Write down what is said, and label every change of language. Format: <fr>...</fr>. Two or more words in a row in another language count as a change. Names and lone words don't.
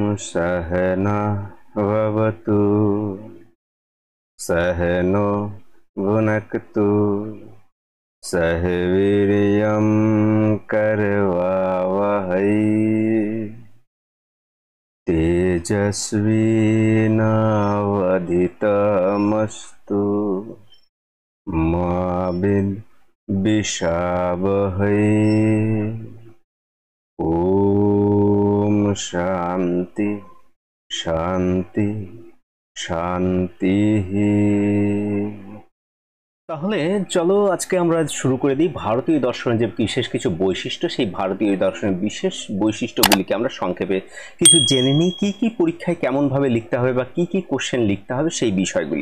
<sa>सहना भवतु सहनो भुनक्तु सह वीर्यं करवावहै तेजस्विनावधीतमस्तु मा विद्विषावहै। ओम शांति शांति শান্তি।</sa> <bn>তাহলে চলো আজকে আমরা শুরু করে দিই ভারতীয় দর্শনের যে বিশেষ কিছু বৈশিষ্ট্য, সেই ভারতীয় দর্শনের বিশেষ বৈশিষ্ট্যগুলিকে আমরা সংক্ষেপে কিছু জেনে নিই। কি কি পরীক্ষায় কেমন ভাবে লিখতে হবে বা কি কি কোশ্চেন লিখতে হবে সেই বিষয়গুলি।</bn>